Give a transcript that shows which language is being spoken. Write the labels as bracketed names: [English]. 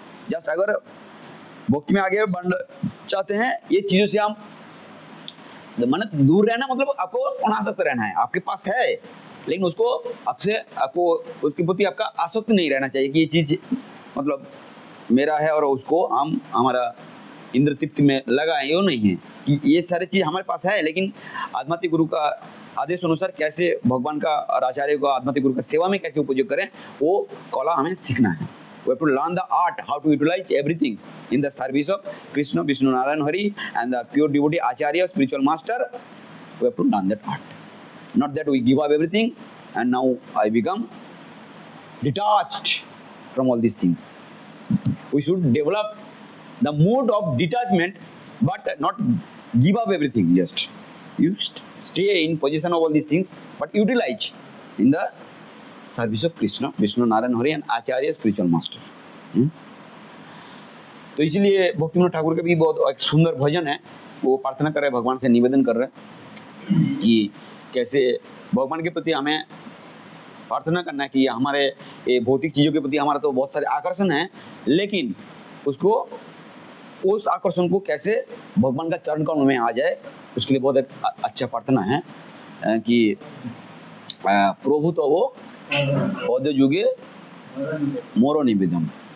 [Hindi] Just अगर भक्ति में आगे बढ़ना चाहते हैं ये चीज़ों से हम माने दूर रहना, मतलब आपको अनासक्त रहना है, आपके पास है लेकिन उसको आपको उसके प्रति आपका आसक्त नहीं रहना चाहिए कि ये चीज़ मतलब मेरा है और उसको हम हमारा इंद्र तृप्ति में लगाएं। ये नहीं है कि ये सारी चीज़ हमारे पास है, लेकिन आध्यात्मिक गुरु का आदेश अनुसार कैसे भगवान का और आचार्य को आध्यात्मिक गुरु का सेवा में कैसे उपयोग करें वो कला हमें सीखना है। [English] We have to learn the art how to utilize everything in the service of Krishna, Vishnu, Narayan, Hari, and the pure devotee Acharya, spiritual master. We have to learn that art. Not that we give up everything and now I become detached from all these things. We should develop the mode of detachment, but not give up everything. Just you stay in possession of all these things, but utilize in the service of Krishna, Vishnu, Narayan, Hari and Acharya, spiritual master. [Hindi] तो इसलिए भक्तिविनोद ठाकुर का भी बहुत एक सुंदर भजन है, वो प्रार्थना कर रहे हैं, भगवान से निवेदन कर रहे हैं कि कैसे भगवान के प्रति हमें प्रार्थना करना है कि हमारे ये भौतिक चीज़ों के प्रति हमारा तो बहुत सारे आकर्षण है, लेकिन उसको उस आकर्षण को कैसे भगवान का चरण कमल में आ जाए, उसके लिए बहुत एक अच्छा प्रार्थना है कि [Bangla] प्रभु तो वो पद युगे मोरो निवेदन।